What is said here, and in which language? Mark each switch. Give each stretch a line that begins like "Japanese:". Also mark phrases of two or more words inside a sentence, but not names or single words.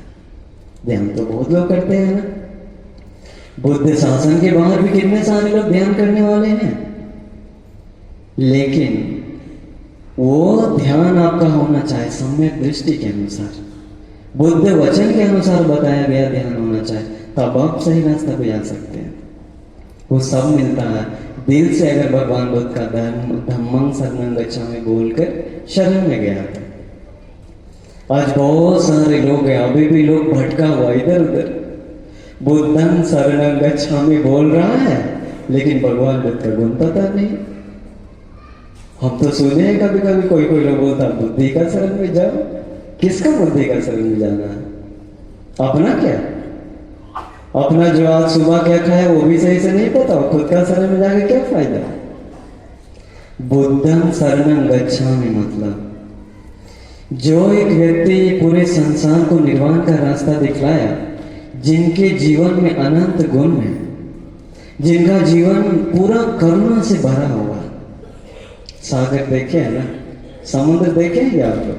Hindi: ध्यान तो बहुत लोग करते हैं ना, बुद्ध शासन के बाहर भी कितने सारे लोग ध्यान करने वाले हैं, लेकिन वो ध्यान आपका होना चाहिए सम्यक दृष्टि के अनुसार, बुद्ध वचन के अनुसार बताया गया ध्यान होना चाहिए, तब आप सही रास्ता पे जा सकते हैं। वो सब मिलता है दिल से। अगर भगवान बुद्ध का
Pali: धम्मं शरणं गच्छामि
Hindi: बोलकर शरण में गया था। आज बहुत सारे लोग हैं, अभी भी लोग भटका हुआ इधर उधर,
Pali: बुद्धं शरणं गच्छामि
Hindi: बोल रहा है लेकिन भगवान बुद्ध का गुण पता नहीं। हम तो सुने हैं कभी कभी कोई कोई लोग बोलता बुद्धि का शरण में जाओ। किसका बुद्धि का शरण में जाना है? अपना क्या? अपना जो आज सुबह क्या खाया वो भी सही से नहीं पता, खुद का शरण में जाके क्या फायदा?
Pali: बुद्धं शरणं गच्छामि
Hindi: मतलब जो एक व्यक्ति पूरे संसार को निर्वाण का रास्ता दिखलाया, जिनके जीवन में अनंत गुण है, जिनका जीवन पूरा करुणा से भरा हुआ। सागर देखे है ना, समुद्र देखे हैं आप लोग?